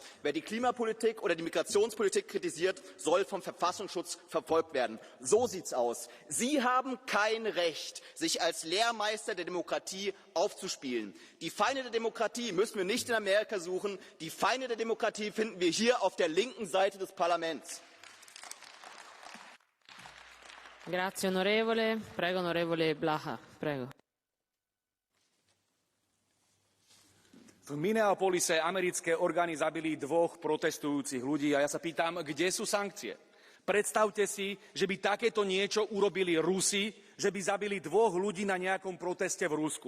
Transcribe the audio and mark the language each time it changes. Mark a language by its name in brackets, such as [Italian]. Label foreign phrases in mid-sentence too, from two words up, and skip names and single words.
[German] Wer die Klimapolitik oder die Migrationspolitik kritisiert, soll vom Verfassungsschutz verfolgt werden. So sieht's aus. Sie haben kein Recht, sich als Lehrmeister der Demokratie aufzuspielen. Die Feinde der Demokratie müssen wir nicht in Amerika suchen. Die Feinde der Demokratie finden wir hier auf der linken Seite des Parlaments. [Italian] Grazie onorevole. Prego onorevole Blaha. Prego. [Slovak] V Minneapolise americké orgány zabili 2 protestujúcich ľudí a ja sa pýtam, kde sú sankcie? Predstavte si, že by takéto niečo urobili Rusi, že by zabili 2 ľudí na nejakom proteste v Rusku.